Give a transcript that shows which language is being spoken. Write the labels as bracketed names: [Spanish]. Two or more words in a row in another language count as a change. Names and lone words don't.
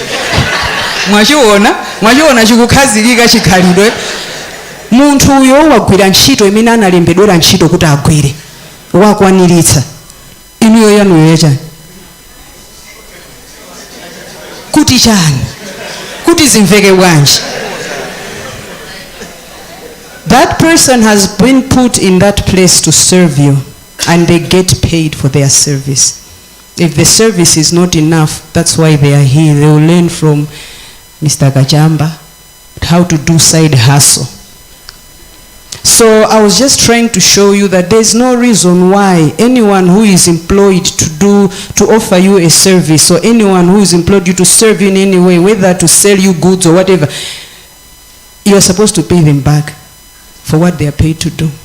[Nyanja] Mwachiona chikukhazikika chikhalidwe. Munthu uyo wagwira ntchito imene analembedwera ntchito kuti agwire. Wakwaniritsa. Inuyo yanuyo yachani. Kuti chani. Kuti zimveke bwanji. [English] That person has been put in that place to serve you, and they get paid for their service. If the service is not enough, that's why they are here. They will learn from Mr. Kachamba how to do side hustle. So I was just trying to show you that there's no reason why anyone who is employed to offer you a service, or anyone who is employed you to serve you in any way, whether to sell you goods or whatever, you're supposed to pay them back for what they are paid to do.